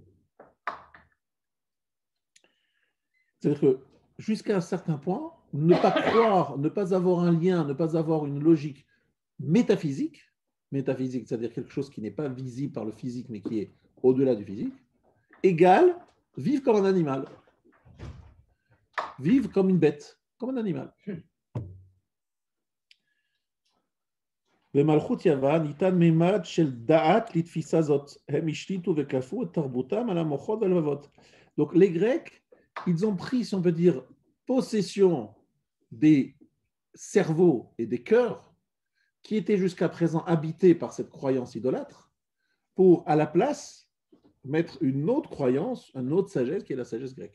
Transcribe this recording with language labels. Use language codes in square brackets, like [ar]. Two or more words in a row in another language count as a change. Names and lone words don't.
[fr] C'est-à-dire que jusqu'à un certain point, ne pas croire, ne pas avoir un lien, ne pas avoir une logique métaphysique, c'est-à-dire quelque chose qui n'est pas visible par le physique, mais qui est au-delà du physique, égale vivre comme un animal. Vivre comme une bête, comme un animal. [he] במלכות יוון ניתן מימד של דעת לתפיסה זאת. הם השליטו וכפו את תרבותם על המוחות והלבבות. [fr] Donc les Grecs, ils ont pris, si on peut dire, possession des cerveaux et des cœurs qui étaient jusqu'à présent habités par cette croyance idolâtre pour, à la place, mettre une autre croyance, une autre sagesse qui est la sagesse grecque.